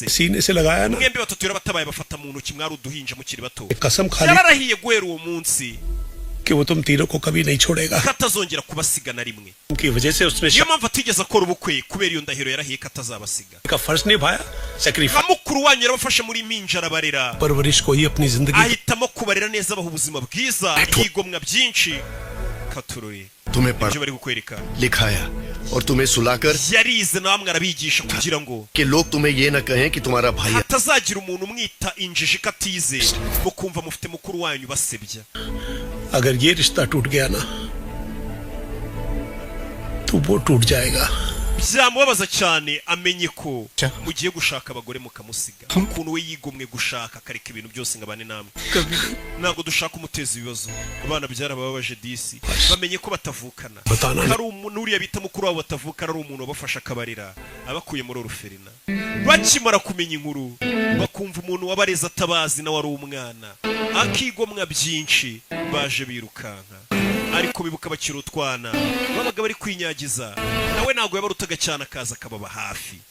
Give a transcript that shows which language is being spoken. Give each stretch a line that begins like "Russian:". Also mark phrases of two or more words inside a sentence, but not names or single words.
Hindi: सीने से लगाया ना
Kinyarwanda: mwembi batatu yarabatabaye bafata mu ntoki mwari uduhinja mukiri bato
Hindi: कसम खा ली
Kinyarwanda: yararahiye guhera uwo munsi
Hindi: कि वो तुम तीनों को कभी नहीं छोड़ेगा
Kinyarwanda: ko atazongera kubasiga na rimwe
Hindi: उनकी वजह से उसने
Kinyarwanda: niyo mpamvu atigeze akora ubukwe kubera iyo ndahiro yarahiye ko atazabasiga
Hindi: का फर्ज निभाया
Kinyarwanda: nka
Hindi: सेक्रीफाइस
Kinyarwanda: mukuru wanyu yarabafashe muri minja arabarera
Hindi: परवरिश को ही अपनी जिंदगी
Kinyarwanda: ahitamo kubarera neza abaha ubuzima bwiza yigomwa byinshi katururi
Hindi: तुम्हें
Kinyarwanda: ibyo
Hindi: पढ़
Kinyarwanda: bari kukwereka
Hindi: लिखाया और तुम्हें सुलाकर
Kinyarwanda: yarize namwe arabigisha kugira ngo
Hindi: कि लोग तुम्हें ये न कहें कि तुम्हारा भाई है
Kinyarwanda: hatazagira umuntu umwita injiji ko atize mukumva mufite mukuru wanyu basebya
Hindi: अगर ये रिश्ता टूट गया ना तो वो टूट जाएगा
Kinyarwanda: byamubabaza cyane amenye ko mugiye gushaka abagore mukamusiga ukuntu we yigomwe gushaka akareka ibintu byose ngo abane namwe ntabwo dushaka umuteza ibibazo abana byarabababaje disi bamenye ko batavukana hari umuntu uriya bita mukuru wabo batavukana ari umuntu wabafasha akabarira abakuye muri oruferina bakimara kumenya inkuru bakumva umuntu wabareze atabazi nawe ari umwana akigomwa byinshi baje birukanka ariko bibuka bakiri utwana babaga bari kwinyagiza nawe ntabwo yabarutaga cyane akaza akababa hafi